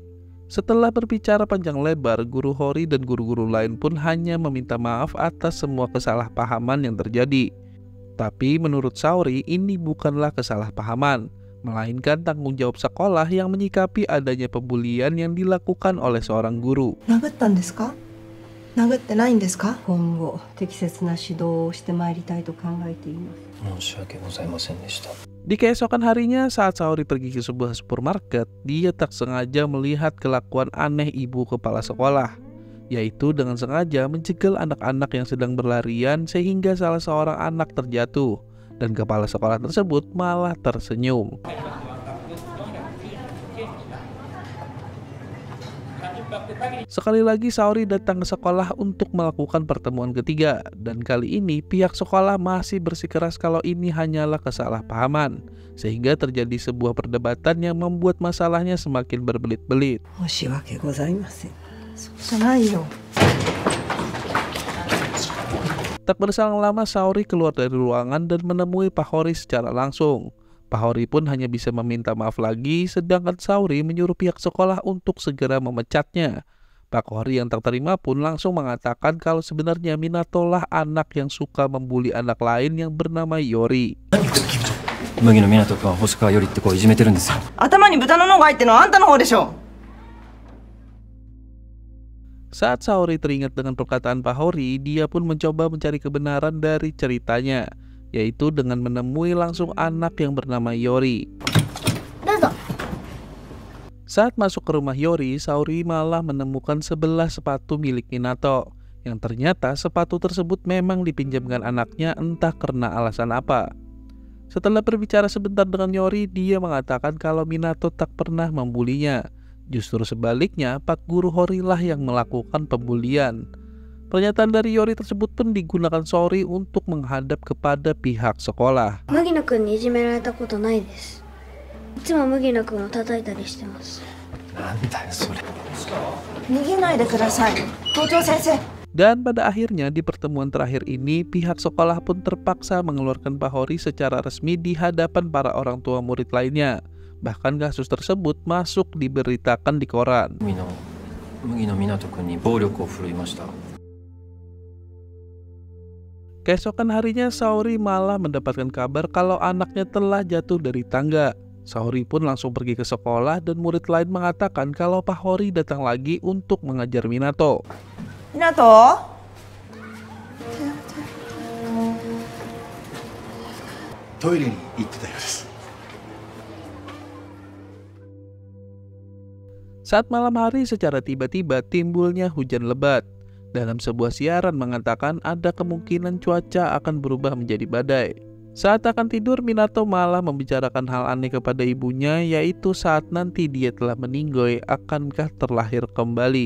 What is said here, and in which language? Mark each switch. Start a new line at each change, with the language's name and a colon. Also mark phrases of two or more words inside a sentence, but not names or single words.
Indonesian: Setelah berbicara panjang lebar, guru Hori dan guru-guru lain pun hanya meminta maaf atas semua kesalahpahaman yang terjadi. Tapi menurut Saori ini bukanlah kesalahpahaman, melainkan tanggung jawab sekolah yang menyikapi adanya pembulian yang dilakukan oleh seorang guru.
Japanese: 殴ったんですか？殴ってないんですか？今後適切な指導をしてまいりたいと考えています。申し訳ございませんでした。
Indonesian: Di keesokan harinya saat Saori pergi ke sebuah supermarket, dia tak sengaja melihat kelakuan aneh ibu kepala sekolah, yaitu dengan sengaja mencegal anak-anak yang sedang berlarian sehingga salah seorang anak terjatuh, dan kepala sekolah tersebut malah tersenyum. Sekali lagi Saori datang ke sekolah untuk melakukan pertemuan ketiga, dan kali ini pihak sekolah masih bersikeras kalau ini hanyalah kesalahpahaman, sehingga terjadi sebuah perdebatan yang membuat masalahnya semakin berbelit-belit.
Japanese: 申し訳ございません。そうじゃないよ。
Indonesian: Tak berselang lama Saori keluar dari ruangan dan menemui Pak Hori secara langsung. Pak Hori pun hanya bisa meminta maaf lagi, sedangkan Saori menyuruh pihak sekolah untuk segera memecatnya. Pak Hori yang tak terima pun langsung mengatakan kalau sebenarnya Minato lah anak yang suka membuli anak lain yang bernama Yori.
Japanese: 麦野湊君は星川よりって子をいじめてるんですよ。頭に豚の脳が入ってるのはあんたの方でしょ。
Indonesian: Saat Saori teringat dengan perkataan Pak Hori, dia pun mencoba mencari kebenaran dari ceritanya, yaitu dengan menemui langsung anak yang bernama Yori. Saat masuk ke rumah Yori, Saori malah menemukan 11 sepatu milik Minato, yang ternyata sepatu tersebut memang dipinjamkan anaknya entah karena alasan apa. Setelah berbicara sebentar dengan Yori, dia mengatakan kalau Minato tak pernah membulinya. Justru sebaliknya, Pak Guru Hori lah yang melakukan pembulian. Pernyataan dari Yori tersebut pun digunakan Saori untuk menghadap kepada pihak sekolah.
Japanese: 麦野くんにいじめられたことないです。いつも麦野くんを叩いたりしてます。なんだよそれ。逃げないでください。校長先生。
Indonesian: Dan pada akhirnya di pertemuan terakhir ini, pihak sekolah pun terpaksa mengeluarkan Pak Hori secara resmi di hadapan para orang tua murid lainnya. Bahkan kasus tersebut masuk diberitakan di koran.
Japanese: 麦野湊君に暴力を振るいました。
Indonesian: Keesokan harinya Saori malah mendapatkan kabar kalau anaknya telah jatuh dari tangga. Saori pun langsung pergi ke sekolah dan murid lain mengatakan kalau Pak Hori datang lagi untuk mengajar Minato.
Japanese: 湊。トイレに行ってたようです。
Indonesian: Saat malam hari secara tiba-tiba timbulnya hujan lebat. Dalam sebuah siaran mengatakan ada kemungkinan cuaca akan berubah menjadi badai. Saat akan tidur, Minato malah membicarakan hal aneh kepada ibunya, yaitu saat nanti dia telah meninggoy akankah terlahir kembali.